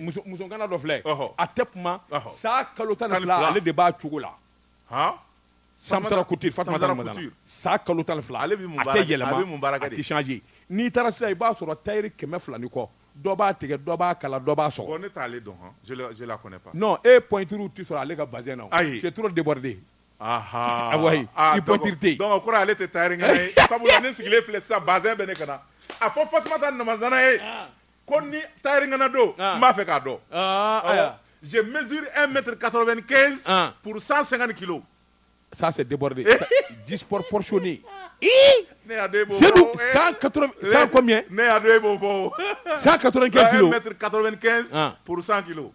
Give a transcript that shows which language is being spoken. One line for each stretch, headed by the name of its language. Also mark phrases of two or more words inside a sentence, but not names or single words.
Bambara: musokana dɔ filɛ. a tɛ kuma saa kalo 12 ale de b'a cogo la. Samsara Couture Fatumata Numazana saa kalo 12 a tɛ yɛlɛma a tɛ changer n'i taara sisan i b'a sɔrɔ tailleur 200 ni kɔ dɔ b'a tigɛ dɔ b'a kala dɔ b'a sɔgɔ. ne t'ale dɔn
French: je la connais pas.
Bambara: non pointure tɛ sɔrɔ ale ka bazin na. ayi
French: c'est trop débordé.
Bambara: wayi i pointure tɛ yen. donc kɔrɔ ale tɛ tailleur ŋana ye sabula ne sigilen filɛ sisan bazin bɛ ne kana a fɔ Fatumata Numazana ye ko ni tailleur ŋana don n b'a fɛ k'a dɔn.
French: je mesure 1,95 m pour 150 kilos. Ça c'est débordé, disproportionné. C'est nous 180 combien? 195 kilos. 1,95 m pour 100 kilos.